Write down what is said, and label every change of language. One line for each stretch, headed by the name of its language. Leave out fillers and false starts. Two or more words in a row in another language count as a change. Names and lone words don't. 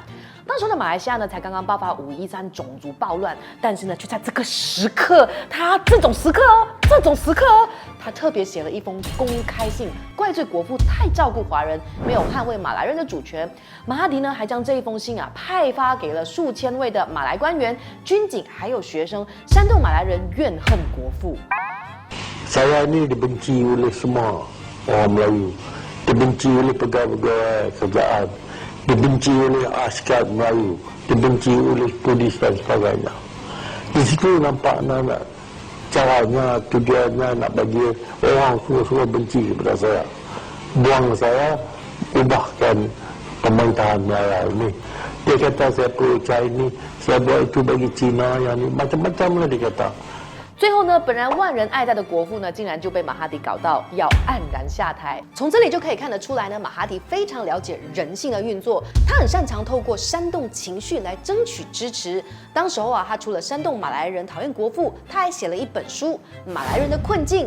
Chinese: 当时的马来西亚呢，才刚刚爆发513种族暴乱，但是呢，却在这个时刻，这种时刻哦，他特别写了一封公开信，怪罪国父太照顾华人，没有捍卫马来人的主权。马哈迪呢，还将这一封信啊派发给了数千位的马来官员、军警还有学生，煽动马来人怨恨国父。
Malay: Saya ni dibenci oleh semua orang Melayu, dibenci oleh pegawai-pegawai kerajaan, dibenci oleh askar Melayu, dibenci oleh polis dan sebagainya. Di situ nampak anak-anak caranya, tujuannya nak bagi orang semua benci kepada saya. Buang saya, ubahkan pemerintahan Melayu ini. Dia kata saya perlu China, saya buat itu bagi Cina, yang ni macam-macam lah dia kata.
Chinese: 最后呢，本来万人爱戴的国父呢，竟然就被马哈迪搞到要黯然下台。从这里就可以看得出来呢，马哈迪非常了解人性的运作，他很擅长透过煽动情绪来争取支持。当时候啊，他除了煽动马来人讨厌国父，他还写了一本书《马来人的困境》。